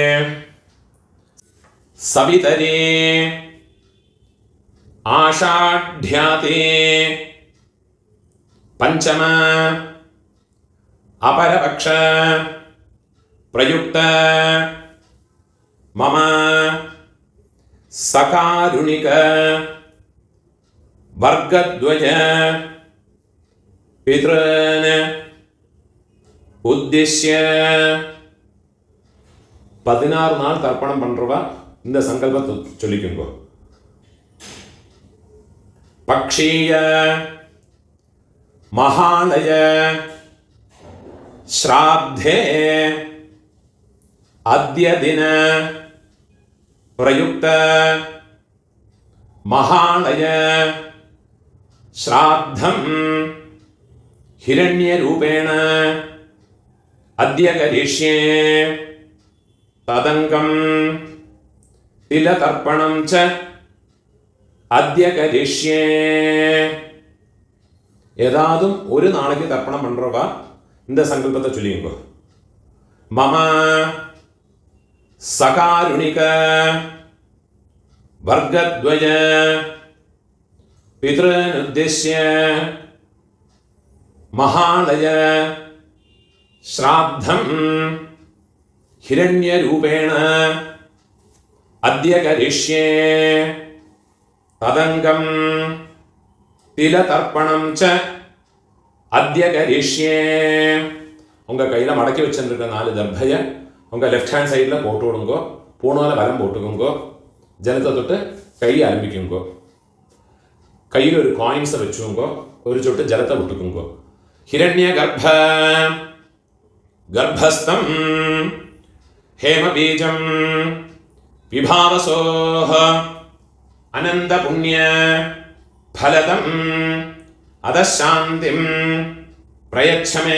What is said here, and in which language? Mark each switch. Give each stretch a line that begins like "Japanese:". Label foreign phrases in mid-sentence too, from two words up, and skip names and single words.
Sanskrit: सवितरे आषाढ्याते पञ्चम अपरपक्ष प्रयुक्त मम सकारुणिक वर्गद्वय पितॄन्
Tamil: ഉദ്ദിശ്യ 16 நாள் தர்ப்பணம் பண்றவா இந்த சங்கல்பத்தை சொல்லிக்கோங்க.
Sanskrit: पक्षीय महालय श्राद्धे अद्य दिन प्रयुक्त மகாலய श्राद्धं हिरण्यरूपेण अद्य करिष्ये तदङ्गं तिलतर्पणं च अद्य करिष्ये.
Tamil: ஏதாதும் ஒரு நாளைக்கு தர்ப்பணம் பண்றவா இந்த சங்கல்பத்தை சொல்லிங்க.
Sanskrit: मम सकारुणिक वर्गद्वय पितॄन् उद्दिश्य महालय श्राद्धं हिरण्यरूपेण अद्य करिष्ये तदङ्गं तिलतर्पणं च अद्य करिष्ये.
Tamil: உங்க கையில மடக்கி வச்சிருக்க 4 தர்பைய உங்க
English: left hand
Tamil: சைடுல போட்டு விடுங்க. பூணால வலம் போட்டுக்குங்க. ஜலத்தை தொட்டு கை ஆரம்பிக்குங்க. கையில் ஒரு காயின்ஸை வச்சுக்கோங்க. ஒரு சொட்டு ஜலத்தை விட்டுக்குங்க.
Sanskrit: हिरण्य गर्भस्थं हेमबीजं विभावसोः अनन्त पुण्य फलदम् अतःशान्तिं प्रयच्छमे.